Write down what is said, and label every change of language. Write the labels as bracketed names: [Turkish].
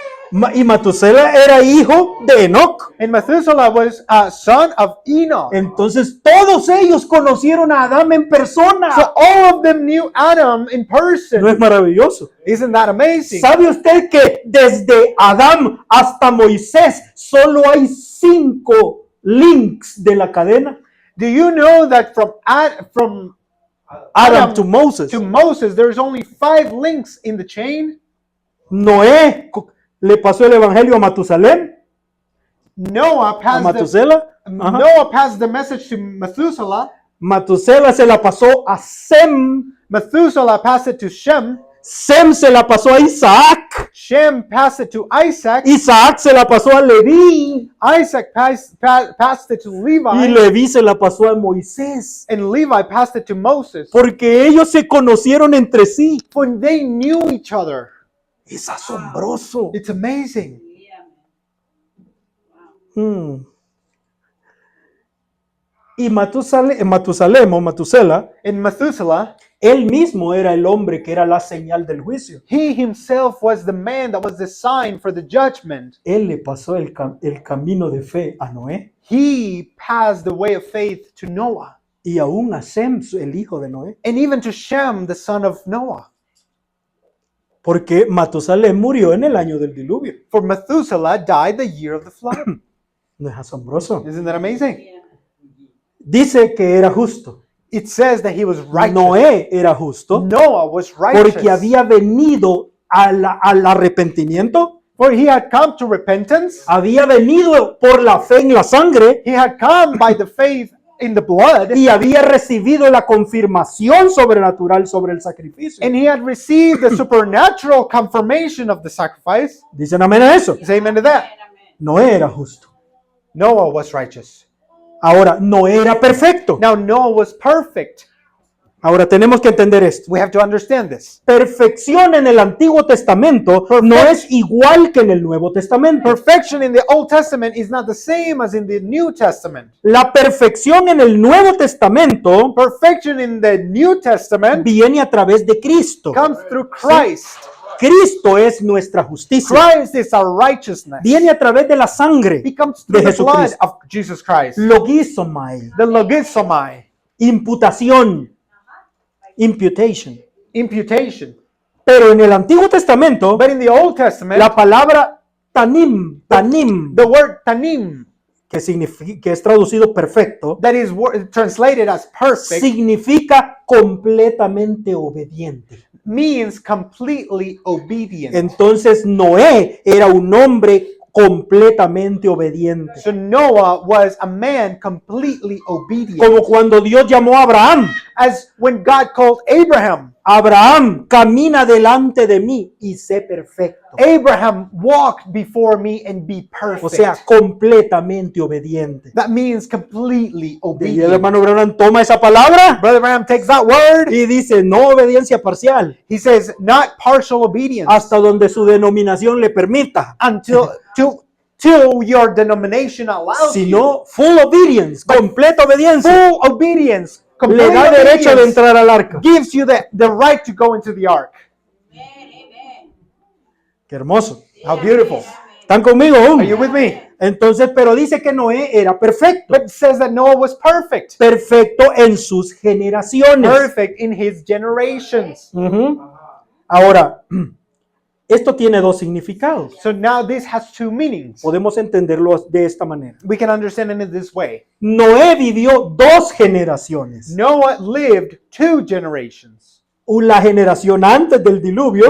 [Spanish] Y Matusela era hijo de Enoc. [English] And Methuselah was a son of Enoch. [Spanish] Entonces todos ellos conocieron a Adán en persona. [English] So all of them knew Adam in person. [Spanish] ¿No es maravilloso? [English] Isn't that amazing? [Spanish] ¿Sabe usted que desde Adán hasta Moisés solo hay 5 links de la cadena? [English] Do you know that from Adam to Moses. to Moses, there's only 5 links in the chain? [Spanish] Noé le pasó el evangelio a Matusalén, [English] Noah a passed [Spanish] Matusela. Ajá. [English] Noah passed the message to Methuselah. [Spanish] Matusela se la pasó a Sem. [English] Methuselah passed it to Shem. [Spanish] Sem se la pasó a Isaac. [English] Shem passed it to Isaac. [Spanish] Isaac se la pasó a Leví. [English] Isaac passed it to [Spanish] Y [English] Levi. [Spanish] Leví se la pasó a Moisés. [English] And Levi passed it to Moses. [Spanish] Porque ellos se conocieron entre sí. [English] For they knew each other. [Spanish] Es asombroso. [English] It's amazing. [Spanish] Y Matusalem o Matusela, [English] In Methuselah, [Spanish] él mismo era el hombre que era la señal del juicio. [English] he himself was the man that was the sign for the judgment. [Spanish] Él le pasó el camino de fe a Noé [English] He passed the way of faith to Noah. [Spanish] y aún a Sem, el hijo de Noé. [English] And even to Shem, the son of Noah. [Spanish] Porque Matusalem murió en el año del diluvio. [English] For Methuselah died the year of the flood. [Spanish] ¿No es asombroso? [English] Isn't that amazing? [Spanish] Dice que era justo. [English] It says that he was righteous. [Spanish] Noé era justo [English] Noah was righteous. [Spanish] porque había venido al arrepentimiento, [English] For he had come to repentance. [Spanish] había venido por la fe en la sangre [English] He had come by the faith in the blood. [Spanish] y había recibido la confirmación sobrenatural sobre el sacrificio. [English] And he had received the supernatural confirmation of the sacrifice. [Spanish] ¿Dicen amén a eso? [English] Say amen to that. [Spanish] Noé era justo. [English] Noah was righteous. [Spanish] Ahora, Noé era perfecto. [English] Now Noah was perfect. [Spanish] Ahora tenemos que entender esto. [English] We have to understand this. [Spanish] Perfección en el Antiguo Testamento no es igual que en el Nuevo Testamento. [English] Perfection in the Old Testament is not the same as in the New Testament. [Spanish] La perfección en el Nuevo Testamento [English] Perfection in the New Testament [Spanish] viene a través de Cristo. [English] comes through Christ. [Spanish] Cristo es nuestra justicia. [English] Christ is our righteousness. [Spanish] Viene a través de la sangre [English] He comes [Spanish] de [English] through the blood [Spanish] Jesucristo. [English] of Jesus Christ. [Spanish] Logizomai, [English] The logizomai, [Spanish] imputación, [English] imputation. imputation. [Spanish] Pero en el Antiguo Testamento, [English] But in the Old Testament, [Spanish] la palabra tanim, [English] the word tanim, [Spanish] que significa, que es traducido perfecto, [English] that is translated as perfect, [Spanish] significa completamente obediente. [English] means completely obedient. [Spanish] Entonces Noé era un hombre completamente obediente. [English] So Noah was a man completely obedient. [Spanish] Como cuando Dios llamó a Abraham. [English] As when God called Abraham, [Spanish] Abraham, camina delante de mí y sé perfecto. [English] Abraham, walk before me and be perfect. [Spanish] O sea, completamente obediente. [English] That means completely [Spanish] Y el [English] obedient. [Spanish] hermano Branham toma esa palabra [English] Brother Branham takes that word. [Spanish] y dice, no obediencia parcial, [English] He says, not partial obedience [Spanish] hasta donde su denominación le permita, [English] till your denomination allows you. [Spanish] sino [English] full obedience, [Spanish] completa obediencia, [English] Full obedience, [Spanish] le [English] complete [Spanish] da derecho de [English] obedience [Spanish] entrar al arca. [English] gives you the right to go into the ark. [Spanish] Qué hermoso. [English] How beautiful. [Spanish] ¿Están conmigo aún? [English] Are you with me? [Spanish] Entonces, pero dice que Noé era perfecto. [English] But it says that Noah was perfect. [Spanish] Perfecto en sus generaciones. [English] Perfect in his generations. Ujú. [Spanish] Ahora, esto tiene dos significados. [English] So now this has two meanings. [Spanish] Podemos entenderlo de esta manera. [English] We can understand it in this way. [Spanish] Noé vivió 2 generaciones. [English] Noah lived 2 generations. [Spanish] La generación antes del diluvio